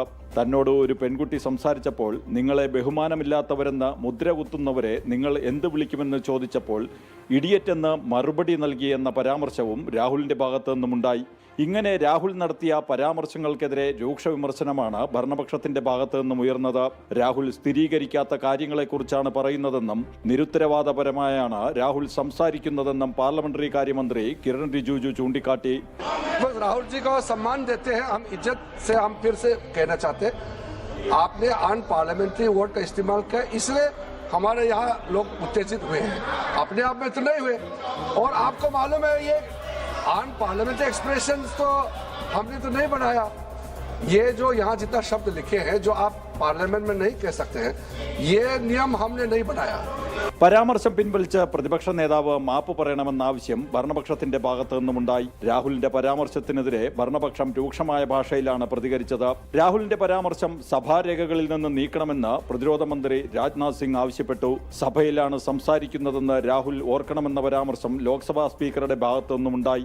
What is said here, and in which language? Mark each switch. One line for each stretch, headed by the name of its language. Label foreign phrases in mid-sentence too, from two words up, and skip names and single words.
Malayalam: തന്നോട് ഒരു പെൺകുട്ടി സംസാരിച്ചപ്പോൾ നിങ്ങളെ ബഹുമാനമില്ലാത്തവരെന്ന് മുദ്ര കുത്തുന്നവരെ നിങ്ങൾ എന്ത് വിളിക്കുമെന്ന് ചോദിച്ചപ്പോൾ ഇഡിയറ്റ് എന്ന് മറുപടി നൽകിയെന്ന പരാമർശവും രാഹുലിന്റെ ഭാഗത്തു നിന്നുമുണ്ടായി. ഇങ്ങനെ രാഹുൽ നടത്തിയ പരാമർശങ്ങൾക്കെതിരെ രൂക്ഷ വിമർശനമാണ് ഭരണപക്ഷത്തിന്റെ ഭാഗത്തു നിന്നും ഉയർന്നത്. രാഹുൽ സ്ഥിരീകരിക്കാത്ത കാര്യങ്ങളെക്കുറിച്ചാണ് പറയുന്നതെന്നും നിരുത്തരവാദപരമായാണ് രാഹുൽ സംസാരിക്കുന്നതെന്നും പാർലമെന്ററി കാര്യമന്ത്രി കിരൺ റിജിജു ചൂണ്ടിക്കാട്ടി.
Hindi: राहुल जी को सम्मान देते हैं, हम इज्जत से हम फिर से कहना चाहते हैं, आपने
English: unparliamentary word
Hindi: का इस्तेमाल किया, इसलिए हमारे यहाँ लोग उत्तेजित हुए हैं. अपने आप में तो नहीं हुए. और आपको मालूम है ये
English: unparliamentary expression
Hindi: तो हमने तो नहीं बनाया. ये जो यहाँ जितना शब्द लिखे हैं जो आप पार्लियामेंट में नहीं कह सकते हैं, ये नियम हमने नहीं बनाया.
Malayalam: പരാമർശം പിൻവലിച്ച് പ്രതിപക്ഷ നേതാവ് മാപ്പ് പറയണമെന്ന ആവശ്യം ഭരണപക്ഷത്തിന്റെ ഭാഗത്തു നിന്നുമുണ്ടായി. രാഹുലിന്റെ പരാമർശത്തിനെതിരെ ഭരണപക്ഷം രൂക്ഷമായ ഭാഷയിലാണ് പ്രതികരിച്ചത്. രാഹുലിന്റെ പരാമർശം സഭാരേഖകളിൽ നിന്ന് നീക്കണമെന്ന് പ്രതിരോധ മന്ത്രി രാജ്നാഥ് സിംഗ് ആവശ്യപ്പെട്ടു. സഭയിലാണ് സംസാരിക്കുന്നതെന്ന് രാഹുൽ ഓർക്കണമെന്ന പരാമർശം ലോക്സഭാ സ്പീക്കറുടെ ഭാഗത്തു നിന്നുമുണ്ടായി.